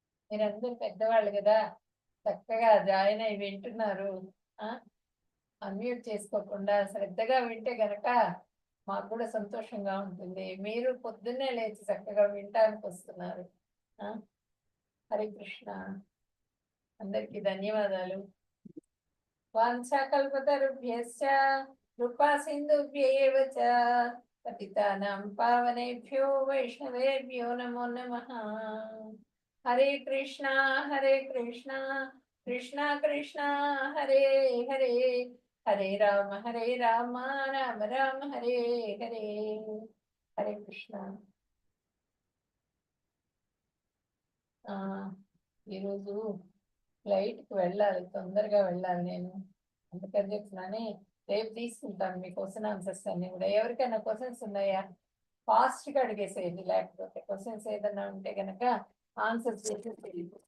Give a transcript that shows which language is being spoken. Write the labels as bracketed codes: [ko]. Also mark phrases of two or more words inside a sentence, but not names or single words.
[te] మీరందరూ పెద్దవాళ్ళు కదా, చక్కగా జాయిన్ అయి వింటున్నారు. అన్మ్యూట్ చేసుకోకుండా శ్రద్ధగా వింటే గనక మాకు కూడా సంతోషంగా ఉంటుంది. మీరు పొద్దున్నే లేచి చక్కగా వినటానికి వస్తున్నారు. [sa] హరే కృష్ణ. [te] అందరికీ ధన్యవాదాలు. [sa] వాంఛాకల్పతరుభ్యశ్చ కృపా సింధుభ్యేవ చ పతితానాం పావనేభ్యో వైష్ణవేభ్యో నమో నమః. హరే కృష్ణ హరే కృష్ణ కృష్ణ కృష్ణ హరే హరే, హరే రామ రామ రామ హరే హరే. హరే కృష్ణ. [te] ఈరోజు ఫ్లైట్కి వెళ్ళాలి, తొందరగా వెళ్ళాలి నేను. అందుకని చెప్తున్నాను, రేపు తీసుకుంటాను మీ [en] question answers [te] అన్ని కూడా. ఎవరికైనా క్వశ్చన్స్ ఉన్నాయా? ఫాస్ట్గా అడిగేసేయండి, లేకపోతే క్వశ్చన్స్ ఏదైనా ఉంటే కనుక ఆన్సర్స్ చేసేసేయండి.